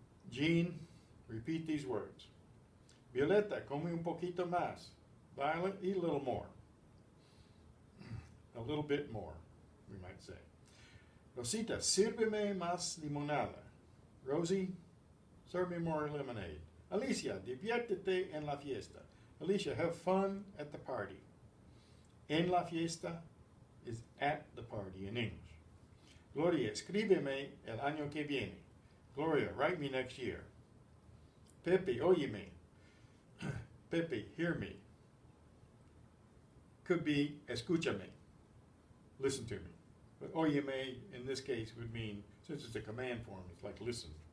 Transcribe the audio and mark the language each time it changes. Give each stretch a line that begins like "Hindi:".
English: Jean, repeat these words.
Spanish: Violeta, come un poquito más.
English: Violet, eat a little more. A little bit more, we might say. Rosita,
Spanish: sírveme más limonada.
English: Rosie, serve me more lemonade. Alicia,
Spanish: diviértete en la fiesta.
English: Alicia, have fun at the party.
Spanish: En la fiesta
English: is at the party in English.
Spanish: Gloria, escríbeme el año que viene.
English: Gloria, write me next year. Pepe, óyeme. Pepe, hear me. Could be escúchame. Listen to me. But óyeme in this case would mean, since it's a command form, it's like listen.